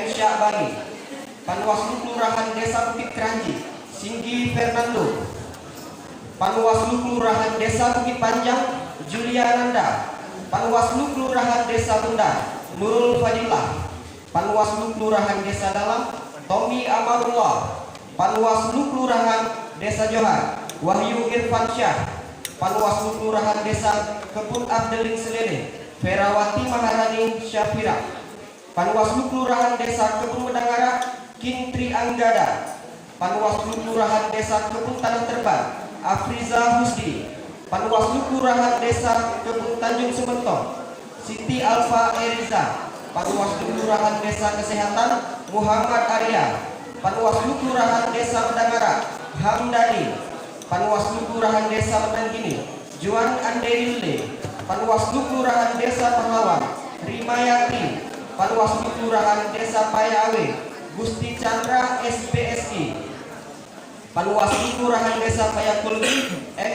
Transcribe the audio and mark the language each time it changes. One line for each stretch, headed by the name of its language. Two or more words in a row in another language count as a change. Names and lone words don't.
Indonesian: Syahbani, Panwaslu Kelurahan Desa Bukit Keranji Singgi Fernando, Panwaslu Kelurahan Desa Bukit Panjang Julia Nanda, Panwaslu Kelurahan Desa Benda Nurul Fadilah, Panwaslu Kelurahan Desa Dalam Tommy Amarullah, Panwaslu Kelurahan Desa Johar Wahyu Irfan Syah, Panwaslu Kelurahan Desa Kebun Abdeling Selene Ferawati Maharani Syafira, Panwaslu Kelurahan Desa Kebun Medangara Kintri Anggada, Panwaslu Kelurahan Desa Kebun Tanah Terbang Afriza Husdi, Panwaslu Kelurahan Desa Kebun Tanjung Sementong Siti Alfa Eriza, Panwaslu Kelurahan Desa Kesehatan Muhammad Arya, Panwaslu Kelurahan Desa Medangara Hamdani, Panwaslu Kelurahan Desa Medanggini Juan Anderille, Panwaslu Kelurahan Desa Pahlawan Rimayati, Panwaslu Kelurahan Desa Payawe Gusti Chandra SPSI, Panwaslu Kelurahan Desa Payakulgi M.